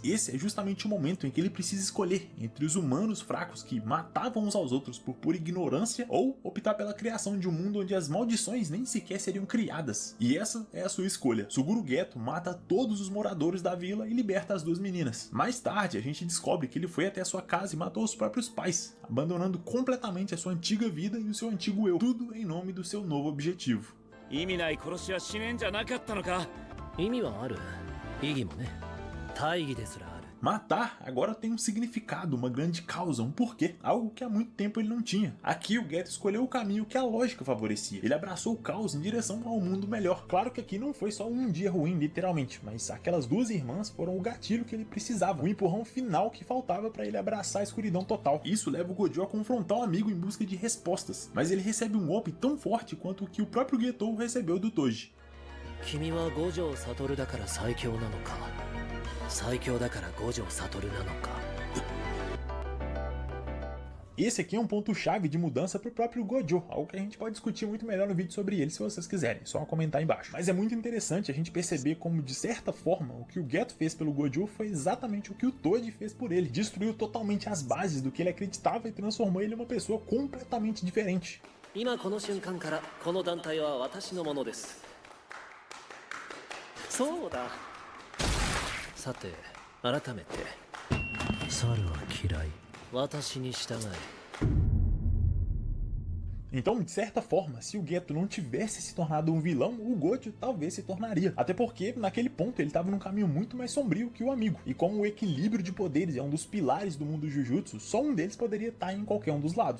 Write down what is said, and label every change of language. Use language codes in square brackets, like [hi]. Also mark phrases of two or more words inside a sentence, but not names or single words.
[pt] Esse é justamente o momento em que ele precisa escolher entre os humanos fracos que matavam uns aos outros por pura ignorância ou optar pela criação de um mundo onde as maldições nem sequer seriam criadas. E essa é a sua escolha. Suguru Geto mata todos os moradores da vila e liberta as duas meninas. Mais tarde, a gente descobre que ele foi até a sua casa e matou os próprios pais, abandonando completamente a sua antiga vida e o seu antigo eu, tudo em nome do seu novo objetivo. [ja] 意味ない殺しはしねえんじゃなかったのか。意味はある。意義もね。大義ですらある。 [pt] Matar agora tem um significado, uma grande causa, um porquê, algo que há muito tempo ele não tinha. Aqui o Geto escolheu o caminho que a lógica favorecia. Ele abraçou o caos em direção ao mundo melhor. Claro que aqui não foi só um dia ruim, literalmente, mas aquelas duas irmãs foram o gatilho que ele precisava, o empurrão final que faltava para ele abraçar a escuridão total. Isso leva o Gojo a confrontar o amigo em busca de respostas, mas ele recebe um golpe tão forte quanto o que o próprio Geto recebeu do Toji. [ja] 君は五条悟だから最強なのか。最強だから五条悟なのか。 [pt] Esse aqui é um ponto-chave de mudança pro próprio Gojo, algo que a gente pode discutir muito melhor no vídeo sobre ele se vocês quiserem, só comentar aí embaixo. Mas é muito interessante a gente perceber como, de certa forma, o que o Geto fez pelo Gojo foi exatamente o que o Toji fez por ele. Destruiu totalmente as bases do que ele acreditava e transformou ele em uma pessoa completamente diferente. [ja] 今この瞬間からこの団体は私のものです。そうだ。さて、改めて猿は嫌い。私に従え。 [pt] Então, de certa forma, se o Geto não tivesse se tornado um vilão, o Gojo talvez se tornaria. Até porque, naquele ponto, ele estava num caminho muito mais sombrio que o amigo. E como o equilíbrio de poderes é um dos pilares do mundo Jujutsu, só um deles poderia estar em qualquer um dos lados.